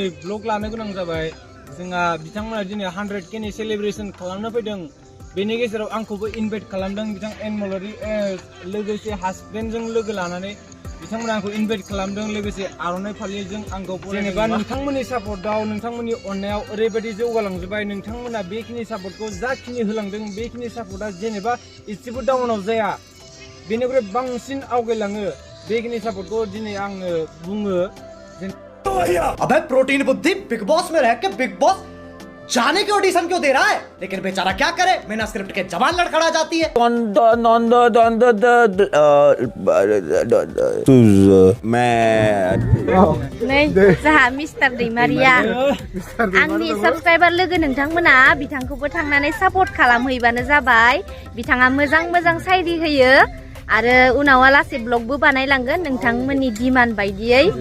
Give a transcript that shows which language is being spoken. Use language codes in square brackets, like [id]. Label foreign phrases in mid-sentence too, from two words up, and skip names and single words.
[brx] ब्लग लानो गोनां जाबाय जोंहा बिथांमोना दिनै 100K नि सेलिब्रेसन खालामनो फैदों बेनि गेजेराव आंखौबो इनभाइट खालामदों बिथां एन महिलारि लोगोसे हासबेन्डजों लोगो लानानै बिथांमोना आंखौ इनभाइट खालामदों लोगोसे आर'नाइ फालिजों आंखौ जेनेबा नोंथांमोननि सापर्टआव नोंथांमोननि अननायाव ओरैबायदि जौगालांजोबबाय नोंथांमोना बेखिनि सापर्टखौ जाखिनि होलांदों बेखिनि सापर्टआ जेनेबा एसेबो डाउनाव जाया बेनिफ्राय बांसिन आवगायलाङो बेखिनि सापर्टखौ दिनै आङो बुङो [hi] अबे प्रोटीन बुद्धि बिग बॉस में रह के बिग बॉस जाने के ऑडिशन क्यों दे रहा है लेकिन बेचारा क्या करे बिना स्क्रिप्ट के जबान लड़खड़ा जाती है [brx] नै जोंहा मिस्टार दैमारिया आंनि साबस्क्राइबार लोगो नोंथांमोना बिथांखौबो थांनानै सापर्ट खालामहैबानो जाबाय बिथाङा मोजां सायरि होयो आरो उनाव लासै ब्लगबो बानायलांगोन नोंथांमोननि डिमान्ड बायदियै